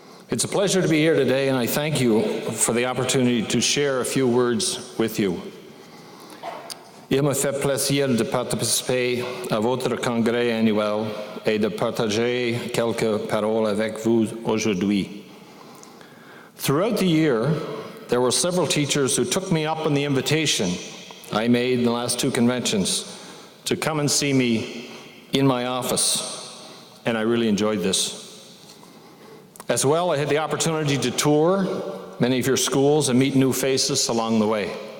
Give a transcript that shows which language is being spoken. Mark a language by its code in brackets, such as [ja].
[en] It's a pleasure to be here today, and I thank you for the opportunity to share a few words with you. [fr] Il me fait plaisir de participer à votre congrès annuel et de partager quelques paroles avec vous aujourd'hui. [en] Throughout the year, there were several teachers who took me up on the invitation I made in the last two conventions to come and see me in my office, and I really enjoyed this. As well, I had the opportunity to tour many of your schools and meet new faces along the way.